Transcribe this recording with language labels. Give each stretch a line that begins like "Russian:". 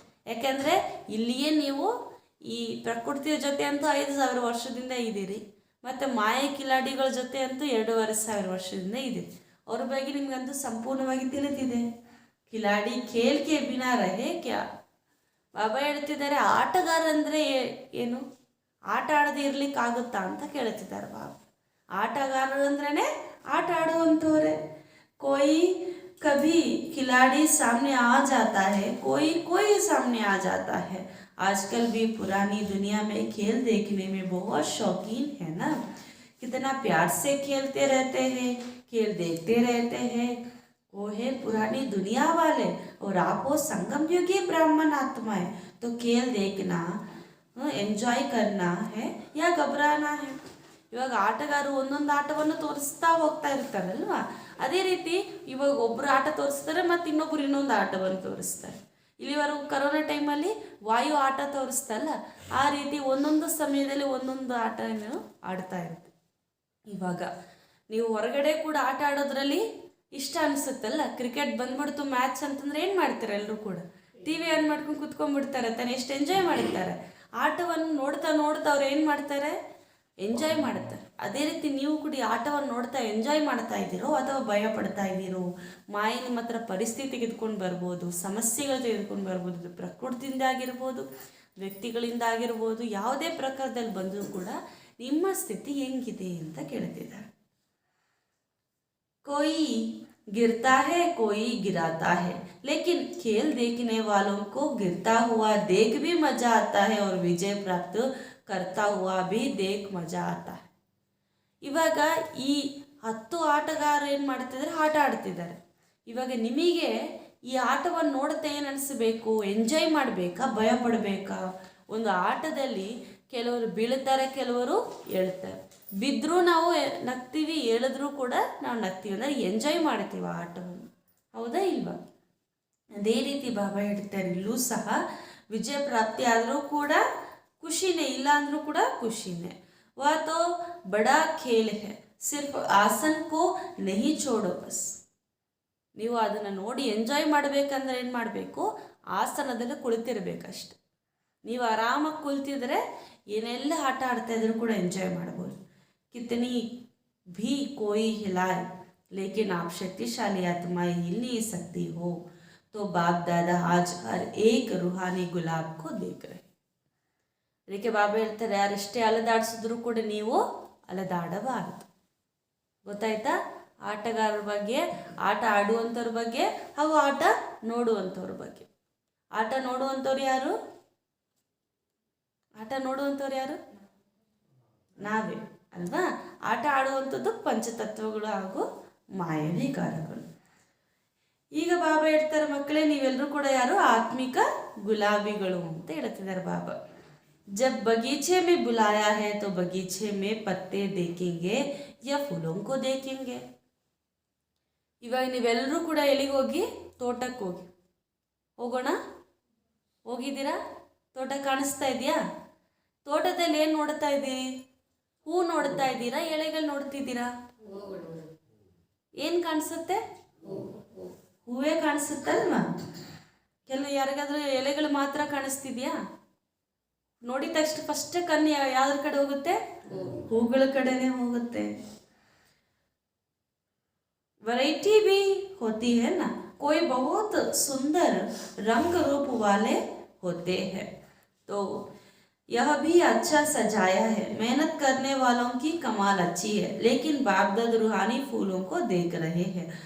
Kannada: ಯಾಕೆಂದರೆ ಇಲ್ಲಿಯೇ ನೀವು ಈ ಪ್ರಕೃತಿಯ ಜೊತೆ ಅಂತೂ 5,000 ವರ್ಷದಿಂದ ಇದ್ದೀರಿ, ಮತ್ತು ಮಾಯ ಕಿಲಾಡಿಗಳ ಜೊತೆ ಅಂತೂ 2,500 ವರ್ಷದಿಂದ ಇದ್ದೀರಿ. ಅವ್ರ ಬಗ್ಗೆ ನಿಮ್ಗಂತೂ ಸಂಪೂರ್ಣವಾಗಿ ತಿಳಿದಿದೆ.
Hindi: ಖಿಲಾಡಿ ಖೇಲ್ ಕೆ ಬಿನಾ ರಹೆ ಕ್ಯಾ?
Kannada: ಬಾಬಾ ಹೇಳ್ತಿದ್ದಾರೆ, ಆಟಗಾರ ಅಂದರೆ ಏನು? ಆಟ ಆಡದೆ ಇರ್ಲಿಕ್ಕಾಗುತ್ತಾ ಅಂತ ಕೇಳ್ತಿದ್ದಾರೆ ಬಾಬಾ. ಆಟಗಾರರು ಅಂದ್ರೇ ಆಟ ಆಡುವಂಥವ್ರೆ.
Hindi: कोई कभी खिलाड़ी सामने आ जाता है, कोई सामने आ जाता है. आजकल भी पुरानी दुनिया में खेल देखने में बहुत शौकीन है ना? कितना प्यार से खेलते रहते हैं, खेल देखते रहते हैं. वो है पुरानी दुनिया वाले और आप हो संगम युगी ब्राह्मण आत्माएं. तो खेल देखना, एंजॉय करना है या घबराना है?
Kannada: ಇವಾಗ ಆಟಗಾರರು ಒಂದೊಂದು ಆಟವನ್ನು ತೋರಿಸ್ತಾ ಹೋಗ್ತಾ ಇರ್ತಾರಲ್ವಾ, ಅದೇ ರೀತಿ ಇವಾಗ ಒಬ್ಬರು ಆಟ ತೋರಿಸ್ತಾರೆ ಮತ್ತು ಇನ್ನೊಬ್ಬರು ಇನ್ನೊಂದು ಆಟವನ್ನು ತೋರಿಸ್ತಾರೆ. ಇಲ್ಲಿವರೆಗೂ ಕರೋನಾ ಟೈಮಲ್ಲಿ ವಾಯು ಆಟ ತೋರಿಸ್ತಲ್ಲ, ಆ ರೀತಿ ಒಂದೊಂದು ಸಮಯದಲ್ಲಿ ಒಂದೊಂದು ಆಟವನ್ನು ಆಡ್ತಾ ಇರುತ್ತೆ. ಇವಾಗ ನೀವು ಹೊರಗಡೆ ಕೂಡ ಆಟ ಆಡೋದ್ರಲ್ಲಿ ಇಷ್ಟ ಅನಿಸುತ್ತಲ್ಲ. ಕ್ರಿಕೆಟ್ ಬಂದ್ಬಿಡ್ತು ಮ್ಯಾಚ್ ಅಂತಂದ್ರೆ ಏನು ಮಾಡ್ತಾರೆ? ಎಲ್ಲರೂ ಕೂಡ ಟಿ ವಿ ಆನ್ ಮಾಡ್ಕೊಂಡು ಕುತ್ಕೊಂಡ್ಬಿಡ್ತಾರೆ ತಾನೆ, ಎಷ್ಟು ಎಂಜಾಯ್ ಮಾಡ್ತಾರೆ. ಆಟವನ್ನು ನೋಡ್ತಾ ನೋಡ್ತಾ ಅವ್ರು ಏನು ಮಾಡ್ತಾರೆ? ಎಂಜಾಯ್ ಮಾಡ್ತಾರೆ. ಅದೇ ರೀತಿ ನೀವು ಕೂಡ ಈ ಆಟವನ್ನು ನೋಡ್ತಾ ಎಂಜಾಯ್ ಮಾಡ್ತಾ ಇದ್ದೀರೋ ಅಥವಾ ಭಯ ಪಡ್ತಾ ಇದ್ದೀರೋ? ಮಾಯೆ ನಿಮ್ಮ ಹತ್ರ ಪರಿಸ್ಥಿತಿ ತೆಗೆದುಕೊಂಡು ಬರ್ಬೋದು, ಸಮಸ್ಯೆಗಳು ತೆಗೆದುಕೊಂಡು ಬರ್ಬೋದು. ಇದು ಪ್ರಕೃತಿಯಿಂದ ಆಗಿರ್ಬೋದು, ವ್ಯಕ್ತಿಗಳಿಂದ ಆಗಿರ್ಬೋದು, ಯಾವುದೇ ಪ್ರಕಾರದಲ್ಲಿ ಬಂದರೂ ಕೂಡ ನಿಮ್ಮ ಸ್ಥಿತಿ ಹೆಂಗಿದೆ ಅಂತ ಕೇಳ್ತಿದ್ದಾರೆ.
Hindi: कोई गिरता है कोई गिराता है, लेकिन खेल देखने वालों को गिरता हुआ देख भी मजा आता है और विजय प्राप्त करता हुआ भी देख मजा आता है.
Kannada: ಇವಾಗ ಈ 10 ಆಟಗಾರರು ಏನು ಮಾಡ್ತಿದ್ದಾರೆ? ಆಟ ಆಡ್ತಿದ್ದಾರೆ. ಇವಾಗ ನಿಮಗೆ ಈ ಆಟವನ್ನು ನೋಡ್ತಾ ಏನು ಅನಿಸ್ಬೇಕು? ಎಂಜಾಯ್ ಮಾಡಬೇಕಾ, ಭಯ ಪಡಬೇಕಾ? ಒಂದು ಆಟದಲ್ಲಿ ಕೆಲವರು ಬೀಳ್ತಾರೆ, ಕೆಲವರು ಹೇಳ್ತಾರೆ. ಬಿದ್ದರೂ ನಾವು ನಗ್ತೀವಿ, ಹೇಳಿದ್ರೂ ಕೂಡ ನಾವು ನಗ್ತೀವಿ, ಅಂದರೆ ಎಂಜಾಯ್ ಮಾಡ್ತೀವಿ ಆ ಆಟವನ್ನು. ಹೌದಾ ಇಲ್ವಾ? ಅದೇ ರೀತಿ ಬಾಬಾ ಹೇಳ್ತಾರೆ, ಇಲ್ಲೂ ಸಹ ವಿಜಯ ಪ್ರಾಪ್ತಿ ಆದರೂ ಕೂಡ ಖುಷಿನೇ, ಇಲ್ಲ ಅಂದರೂ ಕೂಡ ಖುಷಿನೇ.
Hindi: वह तो बड़ा खेल है, सिर्फ आसन को नहीं छोड़ो बस.
Kannada: ನೀವು ಅದನ್ನು ನೋಡಿ ಎಂಜಾಯ್ ಮಾಡಬೇಕಂದ್ರೆ ಏನು ಮಾಡಬೇಕು? ಆಸನದಲ್ಲಿ ಕುಳಿತಿರ್ಬೇಕಷ್ಟೆ. ನೀವು ಆರಾಮಾಗಿ ಕುಳಿತಿದ್ರೆ ಏನೆಲ್ಲ ಆಟ ಆಡ್ತಾ ಇದ್ರೂ ಕೂಡ ಎಂಜಾಯ್ ಮಾಡ್ಬೋದು.
Hindi: कितनी भी कोई हिलाए लेकिन आप शक्तिशाली आत्माएं हिल नहीं सकती हो, तो बाप दादा आज हर एक रूहानी गुलाब को देख रहे.
Kannada: ಅದಕ್ಕೆ ಬಾಬಾ ಹೇಳ್ತಾರೆ, ಯಾರೆಷ್ಟೇ ಅಲೆದಾಡಿಸಿದ್ರು ಕೂಡ ನೀವು ಅಲೆದಾಡಬಾರದು. ಗೊತ್ತಾಯ್ತಾ? ಆಟಗಾರರ ಬಗ್ಗೆ, ಆಟ ಆಡುವಂಥವ್ರ ಬಗ್ಗೆ ಹಾಗೂ ಆಟ ನೋಡುವಂಥವ್ರ ಬಗ್ಗೆ. ಆಟ ನೋಡುವಂಥವ್ರು ಯಾರು? ಆಟ ನೋಡುವಂಥವ್ರು ಯಾರು? ನಾವೇ ಅಲ್ವಾ? ಆಟ ಆಡುವಂಥದ್ದು ಪಂಚತತ್ವಗಳು ಹಾಗೂ ಮಾಯಾವಿಕಾರಗಳು. ಈಗ ಬಾಬಾ ಹೇಳ್ತಾರೆ, ಮಕ್ಕಳೇ ನೀವೆಲ್ಲರೂ ಕೂಡ ಯಾರು? ಆತ್ಮಿಕ ಗುಲಾಬಿಗಳು ಅಂತ ಹೇಳ್ತಿದ್ದಾರೆ ಬಾಬಾ.
Hindi: जब बगीचे में बुलाया है तो बगीचे में पत्ते देखेंगे या फूलों को देखेंगे.
Kannada: ಇವಾಗ ನೀವೆಲ್ಲರೂ ಕೂಡ ಎಲ್ಲಿಗೆ ಹೋಗಿ? ತೋಟಕ್ಕೆ ಹೋಗಿ. ಹೋಗೋಣ? ಹೋಗಿದ್ದೀರಾ? ತೋಟ ಕಾಣಿಸ್ತಾ ಇದೆಯಾ? ತೋಟದಲ್ಲಿ ಏನು ನೋಡ್ತಾ ಇದ್ದೀರಿ? ಹೂ ನೋಡ್ತಾ ಇದ್ದೀರಾ? ಎಲೆಗಳು ನೋಡ್ತಿದ್ದೀರಾ? ಏನು ಕಾಣಿಸುತ್ತೆ? ಹೂವೇ ಕಾಣಿಸುತ್ತಲ್ವಾ? ಕೆಲವು ಯಾರಿಗಾದ್ರೂ ಎಲೆಗಳು ಮಾತ್ರ ಕಾಣಿಸ್ತಿದ್ಯಾ? ನೋಡಿದ ತಕ್ಷಣ ಫಸ್ಟ್ ಕಣ್ಣು ಯಾವ್ದ್ರ ಕಡೆ ಹೋಗುತ್ತೆ? ಹೂಗಳ ಕಡೆನೇ ಹೋಗುತ್ತೆ.
Hindi: वैरायटी भी होती है ना, कोई बहुत सुंदर रंग रूप वाले होते हैं, तो यह भी अच्छा सजाया है. मेहनत करने वालों की कमाल अच्छी है, लेकिन बाप दाद रूहानी फूलों को देख रहे हैं.